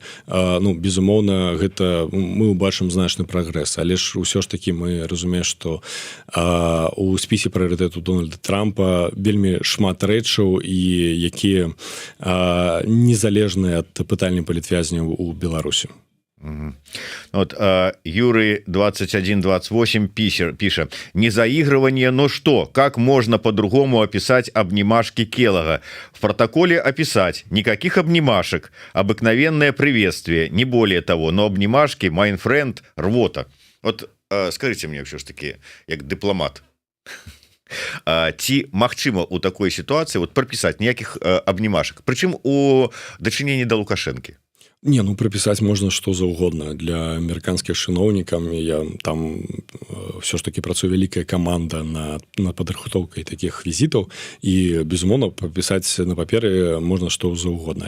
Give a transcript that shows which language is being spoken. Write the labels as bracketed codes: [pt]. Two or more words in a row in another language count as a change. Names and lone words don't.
[be] Ну, безумоўна, гэта мы ўбачым значны прагрэс, але ж усё ж такі мы разумеем, што у спісе прыярытэту Дональда Трампа вельмі шмат рэчаў, і якія незалежныя ад пытання палітвязняў у Беларусі. [ru] Вот, Юрий 2128 пишет: не заигрывание, но что? Как можно по-другому описать обнимашки Келлога? В протоколе описать: никаких обнимашек, обыкновенное приветствие, не более того, но обнимашки, [en] my friend, [ru] рвота. Вот скажите мне все ж таки, як дипломат, [be] ці магчыма [ru] у такой ситуации вот прописать никаких обнимашек, причем [be] у дачынення да Лукашэнкі? Не, ну прапісаць можна што заўгодна. Для амерыканскіх чыноўнікаў я там [ru] все ж таки [be] працуе вялікая каманда над падрыхтоўкай такіх візітаў, і безумоўна прапісаць на паперы можна што заўгодна.